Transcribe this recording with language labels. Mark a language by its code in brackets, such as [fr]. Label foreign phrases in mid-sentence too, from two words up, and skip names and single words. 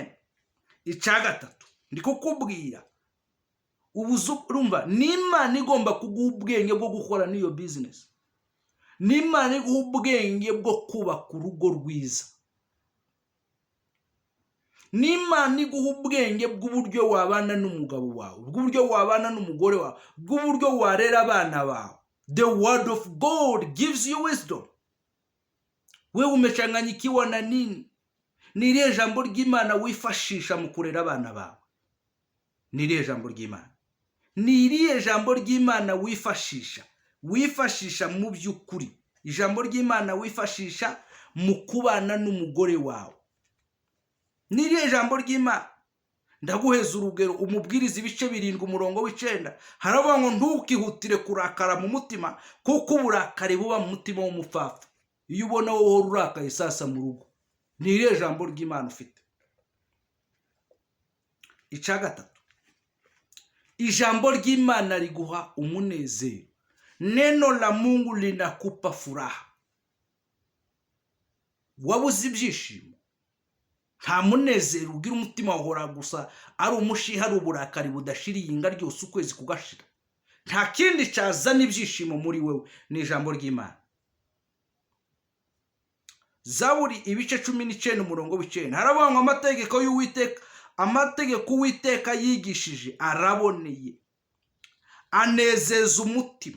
[rw] Icya gatatu, ndikukubwira urumva, n'Imana igomba kuguha ubwenge bwo gukora niyo business. N'Imana iguha ubwenge bwo kubaka urugo rwiza. N'Imana iguha ubwenge bw'uburyo wabana n'umugabo wawe, bw'uburyo wabana n'umugore wawe, bw'uburyo warera abana bawe. [en] The word of God gives you wisdom. [sw] Wewe umechanganyikiwa na nini? [rw] Ni irihe jambo ry'Imana wifashisha mu kurera abana bawe? Ni irihe jambo ry'Imana? Ni irihe jambo ry'Imana wifashisha mu by'ukuri? Ijambo ry'Imana wifashisha mu kubana n'umugore wawe. Ni irihe jambo ry'Imana? Ndaguheza urugero, umubwiriza ibice 7 umurongo w'9 haravuga ngo ntukihutire kurakara mu mutima, kuko uburakari buba mu mutima w'umupfapfa. Iyo ubona wowe urakaye sasa mu rugo, ni irihe jambo ry'Imana ufite? Icya gatatu, ijambo ry'Imana riguha umunezero. [sw] Neno la Mungu linakupa furaha. [rw] Wabuze ibyishimo, nta munezero ugira, umutima wahora gusa ari umushiha, ari uburakari budashiriye inga ryose ukwezi kugashira. Nta kindi cyazana ibyishimo muri wewe, ni ijambo ry'Imana. Zaburi ibice 19 umurongo w'9 haravuga ngo amategeko y'Uwiteka, amategeko Uwiteka yigishije araboneye, anezeza umutima.